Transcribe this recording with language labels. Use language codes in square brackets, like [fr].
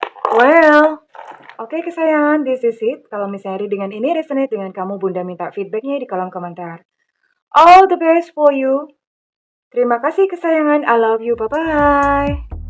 [en] Well, [id] oke kesayangan, [en] this is it. [id] Kalau misalnya dengan ini resonate dengan kamu, Bunda minta feedbacknya di kolom komentar. [en] All the best for you. [id] Terima kasih kesayangan, [en] I love you, bye-bye.